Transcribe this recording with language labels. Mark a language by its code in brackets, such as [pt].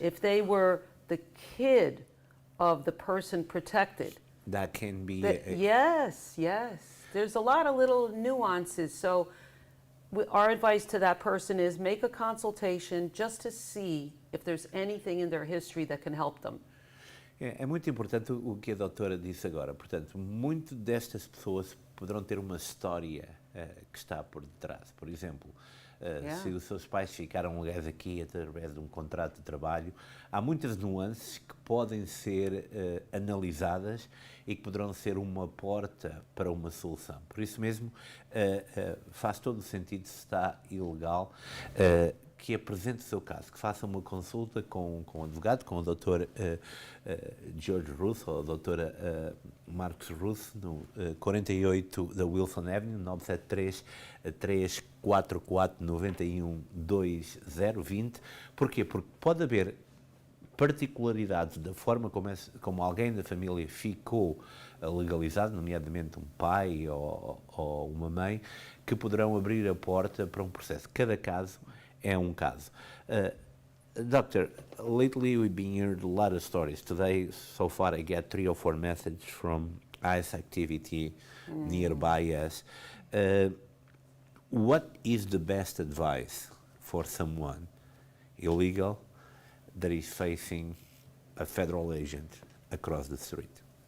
[en] if they were the kid of the person protected. That can be Yes. There's a lot of little nuances. So our advice to that person is make a consultation just to see if there's anything in their history that can help them. [pt] É muito importante o que a doutora disse agora. Portanto, muito destas pessoas poderão ter uma história que está por detrás. Por exemplo, se os seus pais ficaram legais aqui através de um contrato de trabalho, há muitas nuances que podem ser analisadas e que poderão ser uma porta para uma solução. Por isso mesmo, faz todo o sentido, se está ilegal, que apresente o seu caso, que faça uma consulta com o advogado, com o Dr. George Russo ou a doutora Marcos Russo, no 48 da Wilson Avenue, 973-344-91-2020. Porquê? Porque pode haver particularidades da forma como alguém da família ficou legalizado, nomeadamente um pai ou uma mãe, que poderão abrir a porta para um processo. Cada caso é um caso. [en] Doctor, lately we've been hearing a lot of stories. Today, so far, I get 3 or 4 messages from ICE activity nearby us. What is the best advice for someone illegal that is facing a federal agent across the street?